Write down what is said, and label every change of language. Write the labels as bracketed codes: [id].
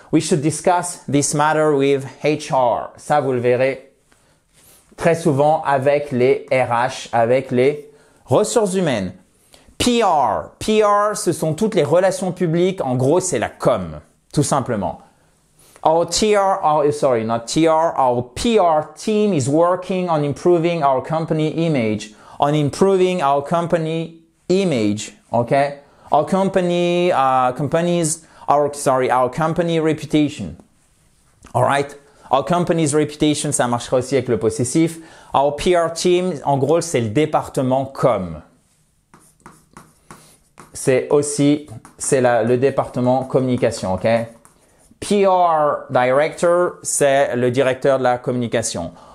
[en] We should discuss this matter with HR. [fr] Ça, vous le verrez très souvent avec les RH, avec les ressources humaines. PR, ce sont toutes les relations publiques. En gros, c'est la com, tout simplement. [en] Our PR team is working on improving our company image. Okay? Our company reputation. Alright? Our company's reputation, [fr] ça marchera aussi avec le possessif. [en] Our PR team, [fr] en gros, c'est le département com. c'est le département communication, ok? PR Director, c'est le directeur de la communication.